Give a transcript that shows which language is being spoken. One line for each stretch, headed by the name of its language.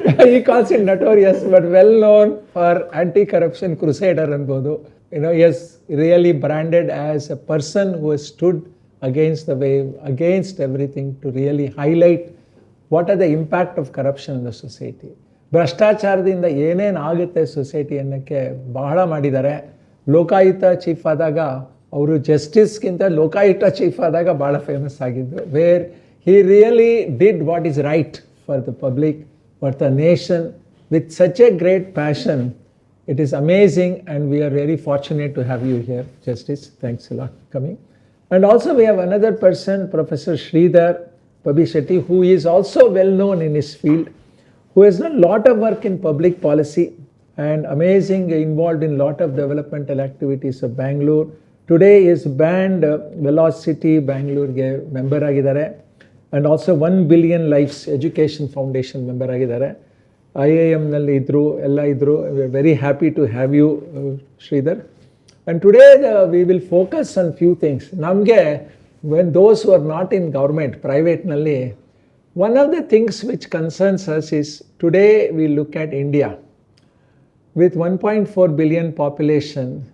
English: He calls it notorious, but well known for anti-corruption crusader anbodu. He has really branded as a person who has stood against the wave, against everything, to really highlight what are the impact of corruption in the society.
Kannada: ಭ್ರಷ್ಟಾಚಾರದಿಂದ ಏನೇನು ಆಗುತ್ತೆ society ಅನ್ನೋಕ್ಕೆ ಬಹಳ ಮಾಡಿದ್ದಾರೆ. Lokayukta chief ಆದಾಗ ಅವರು ಜಸ್ಟಿಸ್ಗಿಂತ Lokayukta chief ಆದಾಗ ಭಾಳ famous ಆಗಿದ್ದು,
English: Where he really did what is right for the public, for the nation, with such a great passion. It is amazing and we are very fortunate to have you here, justice. Thanks a lot coming. And also we have another person, Professor Sridhar Pabishetty, who is also well known in his field, who has done a lot of work in public policy and amazing, involved in lot of developmental activities of Bangalore. Today is banned Velocity Bangalore member ಆಗಿದ್ದಾರೆ, and also 1 Billion Lives Education Foundation member ಆಗಿದ್ದಾರೆ.
Kannada: IIM ನಲ್ಲಿ ಇದ್ರು, ಎಲ್ಲ ಇದ್ರು.
English: We are very happy to have you, Sridhar. And today we will focus on few things. ನಮಗೆ when those who are not in government,
Kannada: private ನಲ್ಲಿ,
English: one of the things which concerns us is today we look at India with 1.4 billion population.